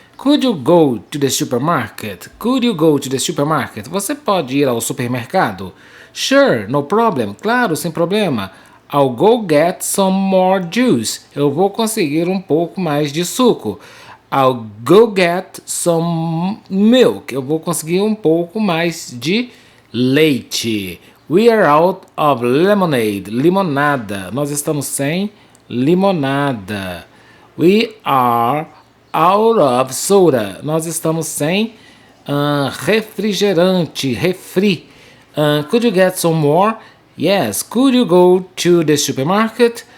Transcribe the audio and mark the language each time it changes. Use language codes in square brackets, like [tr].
[en] Could you go to the supermarket? Could you go to the supermarket? [pt] Você pode ir ao supermercado? [en] Sure, no problem. [pt] Claro, sem problema. [en] I'll go get some more juice. [pt] Eu vou conseguir um pouco mais de suco. [en] I'll go get some milk. [pt] Eu vou conseguir um pouco mais de leite. [en] We are out of lemonade. [pt] Limonada. Nós estamos sem limonada. [en] We are out of soda. [pt] Nós estamos sem refrigerante. [en] Refri. Could you get some more? Yes, could you go to the supermarket?